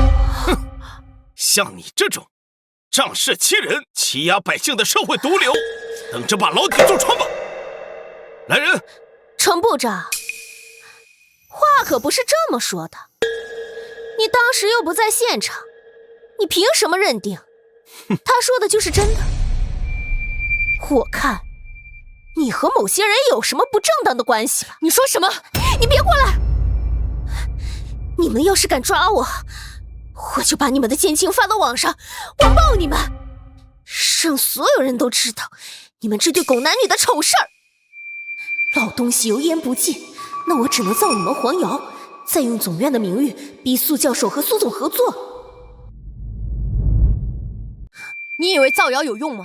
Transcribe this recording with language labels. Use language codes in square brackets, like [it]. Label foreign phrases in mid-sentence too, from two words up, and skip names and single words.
[zh] 哼，像你這種仗勢欺人、欺壓百姓的社會毒瘤，等着把牢底坐穿吧！來人，程部長，話可不是這麼說的。你當時又不在現場，你憑什麼認定他說的就是真的？我看你和某些人有什麼不正當的關係吧？你說什麼？你別過來！你們要是敢抓我，我就把你們的奸情發到網上，網暴你們，讓所有人都知道你們這對狗男女的醜事兒。老東西油鹽不進，那我只能造你們黃謠，再用總院的名譽逼蘇教授和蘇總合作。你以為造謠有用嗎？